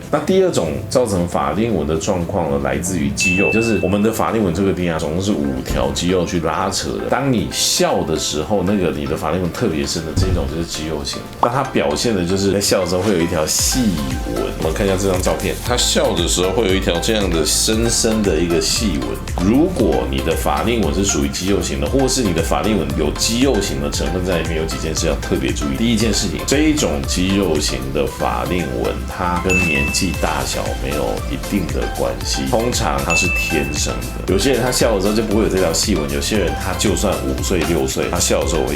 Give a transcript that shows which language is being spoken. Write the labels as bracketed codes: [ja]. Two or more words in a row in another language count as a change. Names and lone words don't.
[zh] 那第二種造成法令紋的狀況呢，來自於肌肉，就是我們的法令紋這個地方總共是5條肌肉去拉扯的。當你笑的時候，那個你的法令紋特別深的這種就是肌肉型。那它表現的就是在笑的時候會有一條細紋。我們看一下這張照片，他笑的時候會有一條這樣的深深的一個細紋。如果你的法令紋是屬於肌肉型的，或是你的法令紋有肌肉型的成分在裡面，有幾件事要特別注意。第一件事情，這一種肌肉型的法令紋，它跟年紀大小沒有一定的關係，通常它是天生的。有些人他笑的時候就不會有這條細紋，有些人他就算5歲6歲，他笑的時候會有。